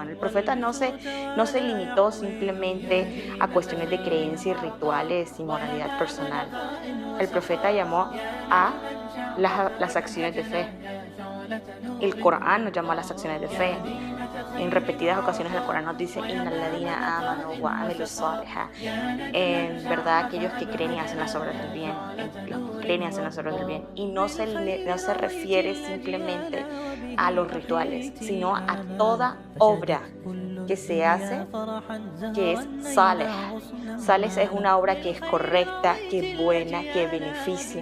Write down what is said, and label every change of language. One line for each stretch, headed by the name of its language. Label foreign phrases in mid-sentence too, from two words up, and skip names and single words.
Spanish: El profeta no se limitó simplemente a cuestiones de creencia y rituales y moralidad personal. El profeta llamó a las acciones de fe. El Corán nos llama a las acciones de fe. En repetidas ocasiones el Corán nos dice:
Arabic: إن الذين آمنوا وعملوا الصالحات.
Spanish: En verdad, aquellos que creen y hacen las obras del bien, creen y hacen las obras del bien. Y no se refiere simplemente a los rituales, sino a toda obra que se hace, que es salih. Salih es una obra que es correcta, que es buena, que beneficia.